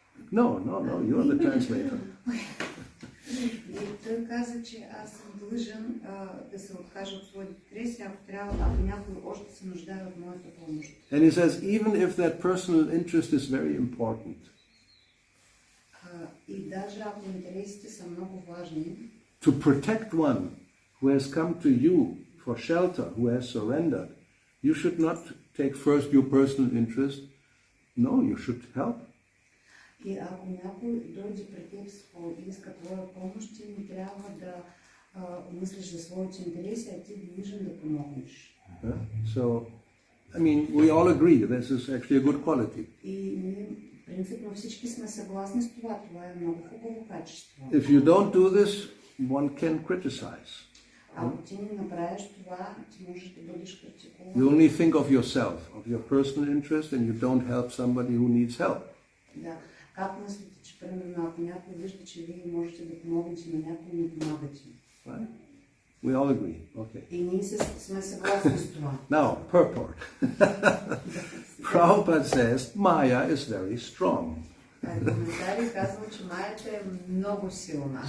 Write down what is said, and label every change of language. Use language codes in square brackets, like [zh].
[en] No, you are the translator. [bg] И той каза, че аз съм длъжен да се откажа от своите интереси, ако някой още се нуждае от моята помощ. [en] And he says, even if that personal interest is very important. [bg] И даже ако интересите са много важни, [en] to protect one who has come to you for shelter, who has surrendered, you should not take first your personal interest. No, you should help. [bg] И ако някой дойде при теб и иска твоя помощ, ти не трябва да мислиш за своите интереси, а ти длъжен да помогнеш. [en] So, we all agree this is actually a good quality. [bg] И ние принципно всички сме съгласни с това. Това е много хубаво качество. [en] If you don't do this, one can criticize. [bg] Ако ти не направиш това, ти можеш да бъдеш критикуван. [en] You only think of yourself, of your personal interest, and you don't help somebody who needs help. [bg] Да. Как мислите, че примерно ако някой вижда, че вие можете да помогнете на някой, не помагате? [en] Right? We all agree. Okay. [bg] И ние сме съгласни с това. [en] Now, purport. Prabhupada says Maya is very strong. [bg] Коментари казва, че Майята е много силна.